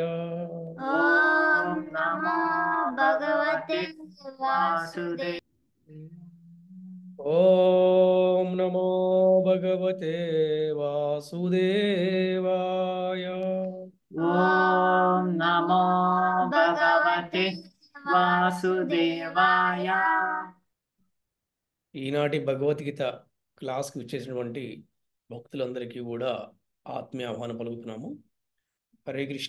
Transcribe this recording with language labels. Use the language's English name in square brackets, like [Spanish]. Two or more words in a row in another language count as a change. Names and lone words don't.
[Sanskrit] ओम नमो भगवते वासुदेवाय। ओम नमो भगवते वासुदेवाय। ओम नमो भगवते वासुदेवाय। [Telugu] ఈనాటి భగవద్గీత క్లాస్కి వచ్చేసినటువంటి భక్తులందరికీ కూడా ఆత్మీయ ఆహ్వానం పలుకుతున్నాము. హరే కృష్ణ.